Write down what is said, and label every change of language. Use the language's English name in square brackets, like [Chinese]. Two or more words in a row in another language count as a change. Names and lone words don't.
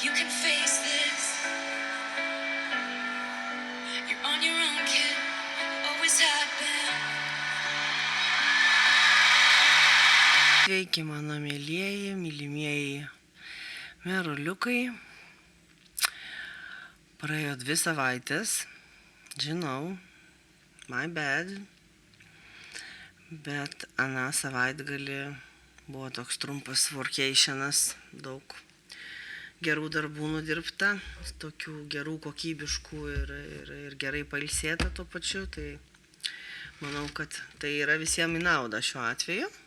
[English] face this. You're on your own, kid. Always have been. [Lithuanian] Sveiki, mano mėlyjeji, mylimieji meruliukai. Praėjo 2 savaitės. Žinau, [English] my bad. [Lithuanian] Bet aną savaitgalį buvo toks trumpas workationas, daug gerų darbų nudirbta, tokių gerų kokybiškų ir gerai pailsėta tuo pačiu, tai manau, kad tai yra visiems į naudą šiuo atveju.